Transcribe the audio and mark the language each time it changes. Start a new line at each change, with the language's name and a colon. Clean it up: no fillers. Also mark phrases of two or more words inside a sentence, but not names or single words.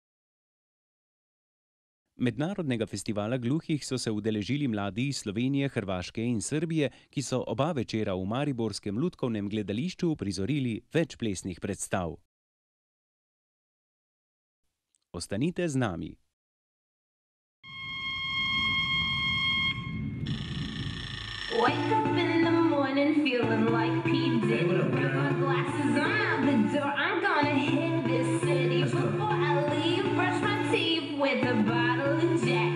Slovenian: Mednarodnega festivala gluhih so se udeležili mladi iz Slovenije, Hrvaške in Srbije, ki so oba večera v mariborskem lutkovnem gledališču uprizorili več plesnih predstav. Ostanite z nami.
English: Wake up in the morning feeling like P. Diddy. Got my glasses, I'm out the door. I'm gonna hit this city. Before I leave, brush my teeth with a bottle of Jack.